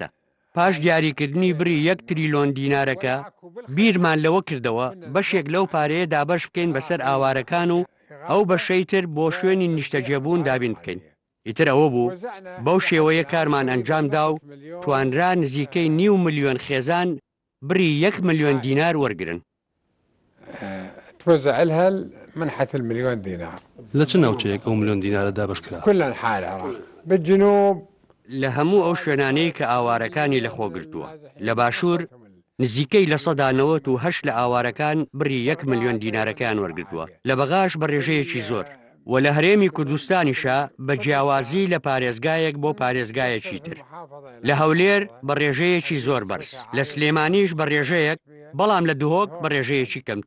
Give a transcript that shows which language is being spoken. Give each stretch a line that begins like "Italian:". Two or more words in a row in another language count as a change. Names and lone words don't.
Central Kurdish: پاش دیاریکردنی بری 1 تریلیۆن دینارەکە بیرمان لەوە کردەوە بەشێک لەو پارەیە دابەش بکەین بەسەر ئاوارەکان و ئەو بەشەی تر بۆ شوێنی نیشتەجێبوون دابین بکەین. ئیتر ئەوە بوو بەو شێوەیە کارمان ئەنجامدا و توانرا نزیکەی 9 ملیۆن خێزان بری 1 ملیۆن دینار وەرگرن.
Arabic: توزع لها منحة المليون دينار.
Central Kurdish: لە چ ناوچەیەک ئەو ملیۆن دینارە دابش کرا؟
Arabic: كل أنحاء العراق بالجنوب
Central Kurdish: لە هەموو ئەو شوێنانەی کە ئاوارەکانی لەخۆگرتووە لە باشوور نزیکەی لە 198 لە ئاوارەکان بری 1 ملیۆن دینارەکان وەرگرتووە لە بەغاش بە ڕێژەیەکی زۆر و لە هەرێمی کوردستانیشە بە جیاوازی لە پارێزگایەک بۆ پارێزگایەکی تر لە هەولێر بە ڕێژەیەکی زۆر بەرز لە سلێمانیش بە ڕێژەیەک بەڵام لە دوهۆک بە ڕێژەیەکی کەمتر.